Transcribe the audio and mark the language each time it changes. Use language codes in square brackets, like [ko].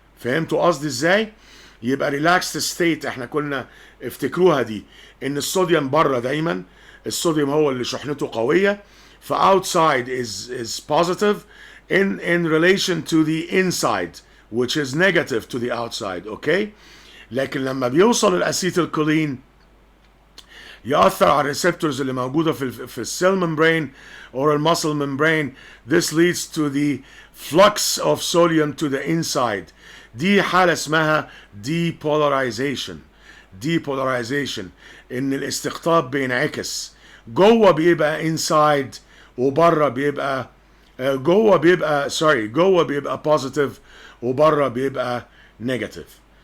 [ar] فهمتوا قصدي ازاي؟ يبقى ريلاكسد ستيت احنا كنا افتكروها دي ان الصوديوم بره دايما، الصوديوم هو اللي شحنته قويه، [en] فoutside is positive in relation to the inside which is negative to the outside. [ar] اوكي؟ لكن لما بيوصل الاسيتيلكولين يأثر على الريسبتورز اللي موجودة في السيل ممبرين or المسل ممبرين. [en] This leads to the flux of sodium to the inside. [ar] دي حالة اسمها depolarization. depolarization ان الاستقطاب بينعكس، جوه بيبقى inside وبره بيبقى جوه بيبقى positive وبره بيبقى negative.